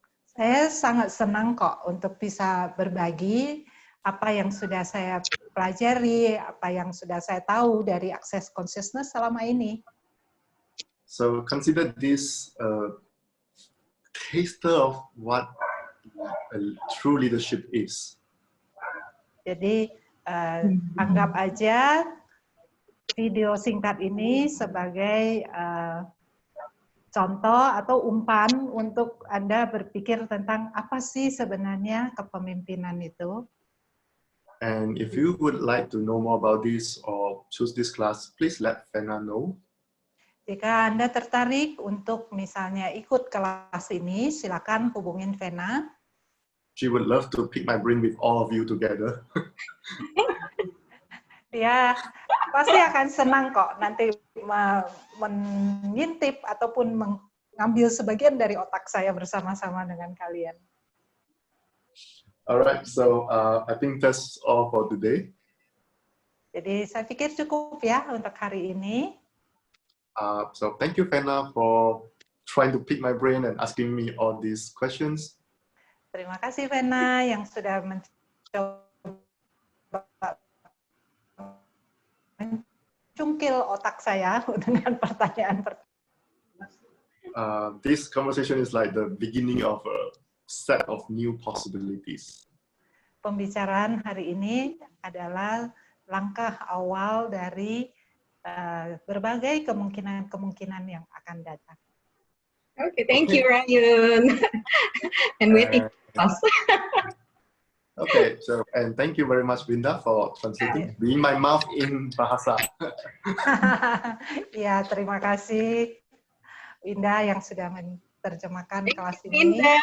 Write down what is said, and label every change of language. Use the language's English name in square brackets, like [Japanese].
[Indonesian] Saya sangat senang kok untuk bisa berbagi apa yang sudah saya pelajari, apa yang sudah saya tahu dari Access Consciousness selama ini. [English] So consider this a taster of what a true leadership is. [Indonesian] Jadi anggap aja video singkat ini sebagai contoh atau umpan untuk Anda berpikir tentang apa sih sebenarnya kepemimpinan itu. [English] And if you would like to know more about this or choose this class, please let Fena know. [Indonesian] Jika Anda tertarik untuk misalnya ikut kelas ini, silakan hubungin Fena. [English] She would love to pick my brain with all of you together. [Indonesian] Dia pasti akan senang kok nanti mengintip ataupun mengambil sebagian dari otak saya bersama-sama dengan kalian. [English] Alright, so I think that's all for today. [Indonesian] Jadi saya pikir cukup ya untuk hari ini. [English] So thank you, Fena, for trying to pick my brain and asking me all these questions. [Indonesian] Terima kasih Fena yang sudah mencoba mencungkil otak saya dengan pertanyaan-pertanyaan. [English] This conversation is like the beginning of a set of new possibilities. [Indonesian] Pembicaraan hari ini adalah langkah awal dari berbagai kemungkinan-kemungkinan yang akan datang. [English] Okay, thank you, Ryan. And waiting for us. Okay, so and thank you very much, Winda, for translating, being my mouth in bahasa. [Indonesian] Ya, terima kasih Winda yang sudah menerjemahkan kelas ini.